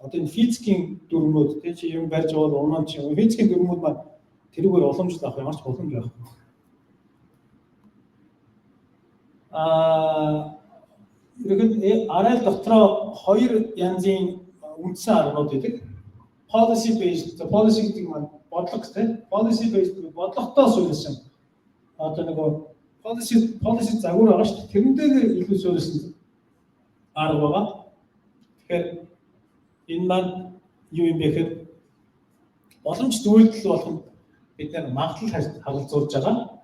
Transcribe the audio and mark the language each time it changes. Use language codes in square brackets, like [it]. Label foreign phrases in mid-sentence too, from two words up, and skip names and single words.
[mn] Одоо энэ физикийн дүрмүүд тийм чи юм барьж байгаа унаа чи юм физикийн дүрмүүд маань тэрүүгээр уламжлал авах ямар ч боломж байхгүй. Ерөнхийдөө RL дотроо хоёр янзын үндсэн аргууд байдаг. [en] Policy based, [mn] policy гэдэг маань бодлого тийм. [en] Policy based [mn] бодлоготой суурилсан. Одоо нөгөө policy загвар байгаа шүү дээ. Тэрэн дээр илүү суурилсан арга байгаа. Тэгэхээр энэ маань юу юм бэ гэхээр боломж зөвлөлт болгонд бид нар магадлал харилцуулж байгаа.